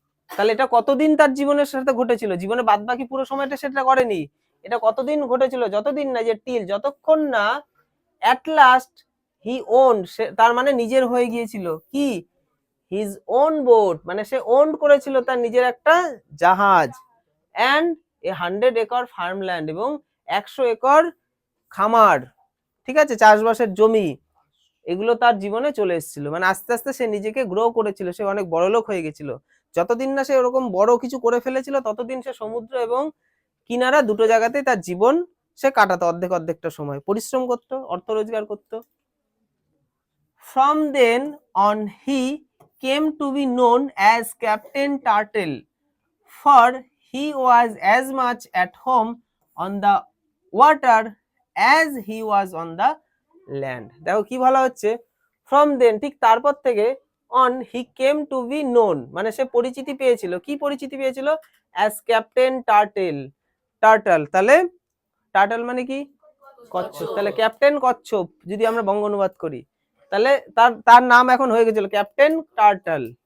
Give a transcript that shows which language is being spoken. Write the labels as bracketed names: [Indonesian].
[Bangla] তাহলে এটা কতদিন তার জীবনের সাথে ঘটেছিল, জীবনে বাদ বাকি পুরো সময়টা সেটা করেনি, এটা কতদিন ঘটেছিল, যতদিন না যে টিল যতক্ষণ না [English] at last he own, [Bangla] তার মানে নিজের হয়ে গিয়েছিল কি, [English] his own boat, [Bangla] মানে সে ওন করেছিল তার নিজের একটা জাহাজ, [English] and a 100 acre farmland [Bangla] এবং 100 একর খামার, ঠিক আছে, চাষবাসের জমি, এগুলো তার জীবনে চলে এসেছিল। মানে আস্তে আস্তে সে নিজেকে গ্রো করেছিল, সে অনেক বড়লোক হয়ে গেছিল। যতদিন না সে ওরকম বড় কিছু করে ফেলেছিল ততদিন সে সমুদ্র এবং কিনারা দুটো জায়গাতেই তার জীবন সে কাটাতো, অর্ধেকটা সময় পরিশ্রম করতো, অর্থ রোজগার করতো। [English] From then on he came to be known as Captain Turtle, for he was as much at home on the water as he was on the land. [Bangla] দেখো কি ভালো হচ্ছে, [English] from then [Bangla] ঠিক তারপর থেকে, [English] on he came to be known [Bangla] মানে সে পরিচিতি পেয়েছিল, কি পরিচিতি পেয়েছিল, [English] as Captain Turtle, [Bangla] টার্টল, তাহলে টার্টল মানে কি, কচ্ছপ, তাহলে ক্যাপ্টেন কচ্ছপ যদি আমরা বঙ্গ অনুবাদ করি, তাহলে তার নাম এখন হয়ে গেছিল ক্যাপ্টেন টার্টল।